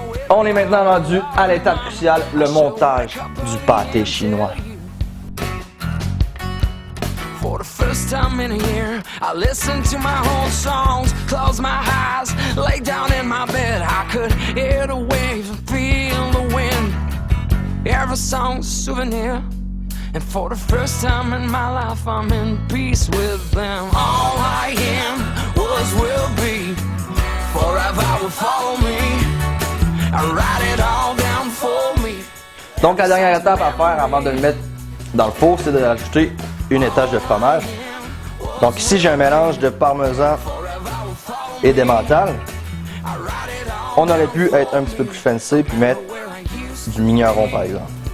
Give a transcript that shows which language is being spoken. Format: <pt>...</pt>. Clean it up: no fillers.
<fr>On est maintenant rendu à l'étape cruciale, le montage du pâté chinois.</fr> <en>For the first time in a year, I listened to my own songs, closed my eyes, lay down in my bed. I could hear the waves and feel the wind. Every song's a souvenir. And for the first time in my life, I'm in peace with them. All I am was will be. Forever will follow me. I write it all down for me.</en> <fr>Donc la dernière étape à faire avant de le mettre dans le four, c'est de rajouter une étage de fromage. Donc ici, j'ai un mélange de parmesan et d'emmental. On aurait pu être un petit peu plus fancy puis mettre du mignon par exemple.</fr>